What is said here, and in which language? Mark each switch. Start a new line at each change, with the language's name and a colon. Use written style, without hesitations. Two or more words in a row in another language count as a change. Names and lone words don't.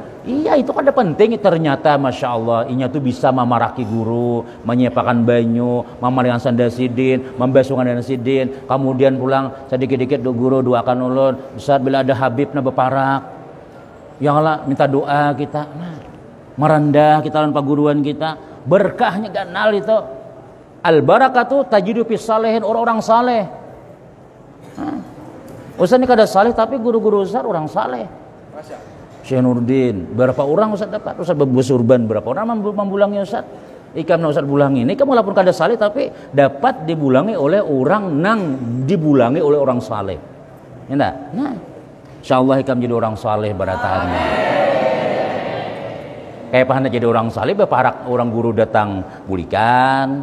Banjar: Iya itu kada penting ternyata
Arabic: ما شاء الله,
Banjar: inya tuh bisa memaraki guru, menyiapkan banyu, memarikan sandasidin, membasuhkan sandasidin, kemudian pulang sedikit-sedikit do guru doakan ulun, saat bila ada Habib na beparak,
Arabic: يا الله
Banjar: minta doa kita, nah, merendah kita lawan paguruan kita. Berkahnya ganal itu.
Arabic: البركة تجد في الصالحين,
Banjar: orang-orang saleh. Ustaz ini kada saleh tapi guru-guru Ustaz orang saleh. Syekh Nurdin, berapa orang Ustaz dapat? Ustaz bersurban berapa orang membulangi Ustaz? Ikam na Ustaz bulangi. Ini kamu walaupun kada saleh tapi dapat dibulangi oleh orang nang dibulangi oleh orang saleh. Ya enggak? Nah, insyaallah ikam jadi orang saleh barataannya. Kayak pahana jadi orang saleh beparak orang guru datang bulikan.